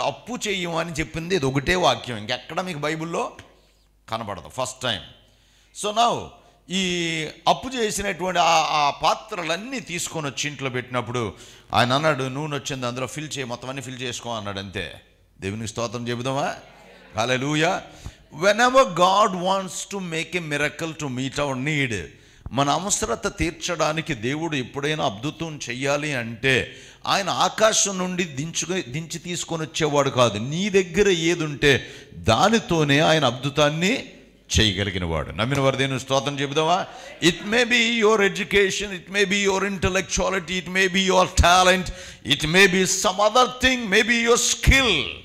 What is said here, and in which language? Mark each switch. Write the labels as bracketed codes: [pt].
[te] అంటే అప్పు చెయ్యం అని చెప్పింది ఇది ఒకటే వాక్యం, ఇంకెక్కడ మీకు బైబిల్లో కనబడదు, ఫస్ట్ టైం. సో నౌ ఈ అప్పు చేసినటువంటి ఆ పాత్రలన్నీ తీసుకొని వచ్చి ఇంట్లో పెట్టినప్పుడు ఆయన అన్నాడు, నూనె వచ్చింది అందులో ఫిల్ చేయి, మొత్తం అన్నీ ఫిల్ చేసుకో అన్నాడు. అంతే. దేవునికి స్తోత్రం చెబుదామా? [en] హల్లెలూయా. Whenever God wants to make a miracle to meet our need, [te] మన అవసరత తీర్చడానికి దేవుడు ఎప్పుడైనా అద్భుతం చెయ్యాలి అంటే ఆయన ఆకాశం నుండి దించి తీసుకొని వచ్చేవాడు కాదు. నీ దగ్గర ఏది ఉంటే దానితోనే ఆయన అద్భుతాన్ని చేయగలిగిన వాడు. నమ్మిన వారు దేవుని స్తోత్రం చెబుదామా? [en] It may be your education, it may be your intellectuality, it may be your talent, it may be some other thing, may be your skill.